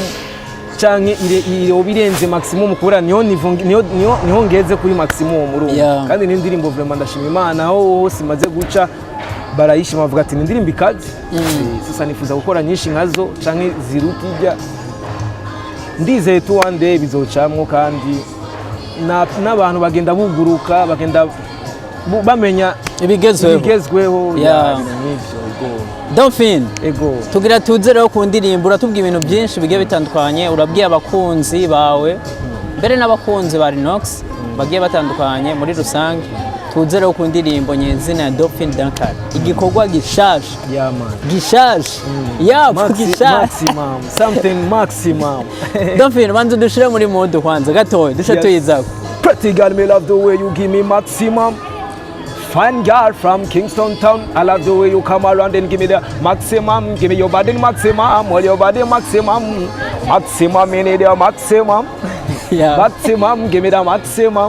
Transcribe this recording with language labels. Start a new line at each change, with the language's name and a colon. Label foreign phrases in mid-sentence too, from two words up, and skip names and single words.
Rundi: canke iyo birenze maximum kubera niho ngeze kuri maximum urumva kandi ni indirimbo vraiment ndashima Imana aho hose imaze guca barayishima bavuga ati ni indirimbo ikaze sasa nifuza gukora nyinshi nkazo canke zirutijya ndizeye tu
English: one day
Rundi: bizocamwo kandi n'abantu bagenda buguruka bagenda bamenya ibigezweho Dauphin tugira tuzereho ku ndirimbo uratubwira ibintu byinshi bigiye bitandukanye urabwiye abakunzi bawe mbere n'abakunzi ba Rinox bagiye batandukanye muri rusange tuze rero ku ndirimbo nyezina ya Dauphin Dakala igikorwa gishasha
English: Yeah man.
Rundi: gishasha yapo gishasha
English: Maximum something maximum.
Rundi: Dauphin banza dushire muri mode kwanza gatoya dusha tuyizako.
English: Pretty girl, me love the way you give me maximum. Fine girl from Kingston town, I love the way you come around and give me the maximum. Give me your body maximum, all your body maximum. Maximum, me need your maximum. Yeah. Maximum, give me the maximum.